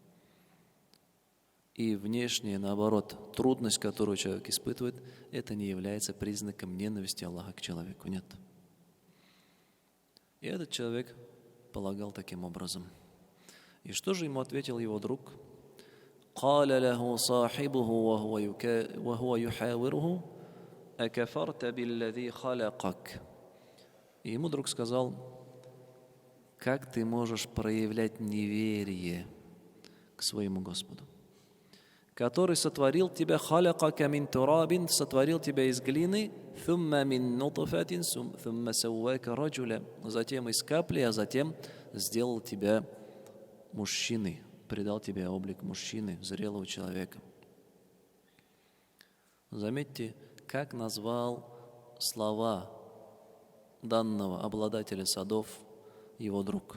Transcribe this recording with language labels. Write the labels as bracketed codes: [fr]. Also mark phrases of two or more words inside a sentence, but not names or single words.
[ru] И внешняя, наоборот, трудность, которую человек испытывает, это не является признаком ненависти Аллаха к человеку. Нет. И этот человек полагал таким образом. И что же ему ответил его друг? [ar] قال له صاحبه وهو يحاوره أكفرت بالذي خلقك. [ru] И ему друг сказал: как ты можешь проявлять неверие к своему Господу, который сотворил тебя, [ar] خلقك من تراب, [ru] сотворил тебя из глины, [ar] ثم من نطفة ثم سواك رجلا, [ru] затем из капли, а затем сделал тебя мужчиной, придал тебе облик мужчины, зрелого человека. Заметьте, как назвал слова данного обладателя садов его друг.